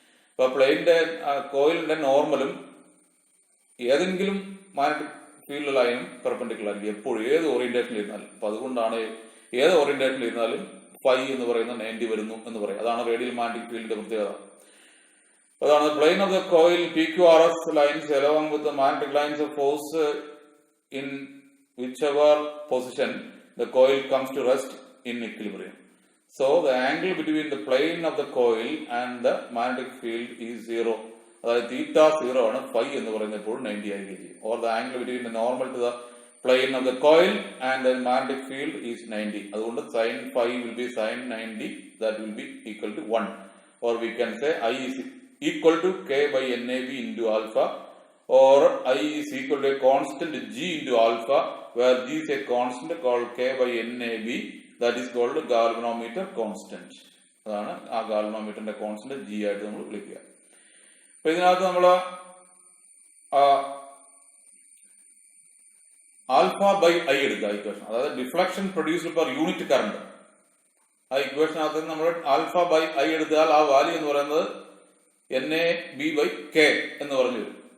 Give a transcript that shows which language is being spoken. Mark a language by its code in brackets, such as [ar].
[ml] ഇപ്പൊ കോയിലിന്റെ നോർമലും ഏതെങ്കിലും മാഗ്നറ്റിക് ഫീൽഡ് ലൈനും പെർപെൻഡിക്കുലർ ആയിരിക്കും എപ്പോഴും, ഏത് ഓറിയന്റേഷനിൽ ഇരുന്നാലും. അപ്പൊ അതുകൊണ്ടാണ് ഏത് ഓറിയന്റേഷനിൽ ഇരുന്നാലും ഫൈ എന്ന് പറയുന്ന 90 വരുന്നു എന്ന് പറയും. അതാണ് റേഡിയൽ മാഗ്നറ്റിക് ഫീൽഡിന്റെ പ്രത്യേകത. [en] അതാണ് plane of the coil PQRS lines along with the magnetic lines of force in whichever position the coil comes to rest in equilibrium. So the angle between the plane of the coil and the magnetic field is 0. [ml] അതായത് തീറ്റ 0 ആണ്, phi എന്ന് പറയുന്നത് എപ്പോഴും 90 ആയിരിക്കും ചെയ്യും. [en] Or the angle between the normal to the plane of the coil and the magnetic field is 90. അതുകൊണ്ട് sine phi will be sine 90, that will be equal to 1. Or we can say I is equal to K by NAB into alpha, or I is equal to a constant G into alpha, where G is a constant called K by NAB, that is called galvanometer constant. [ml] അതാണ് ആ ഗാൽവനോമീറ്ററിന്റെ constant G ആയിട്ട് നമ്മൾ വിളിക്കുക. അപ്പൊ ഇതിനകത്ത് നമ്മൾ alpha by I എടുക്കുക equation, അതായത് [en] Deflection produced per unit current. [ml] ആ ഇക്വേഷനകത്ത് നമ്മൾ ആൽഫ ബൈ I എടുത്താൽ ആ വാല്യൂ എന്ന് പറയുന്നത് NAB by K എന്ന് പറഞ്ഞു വരും.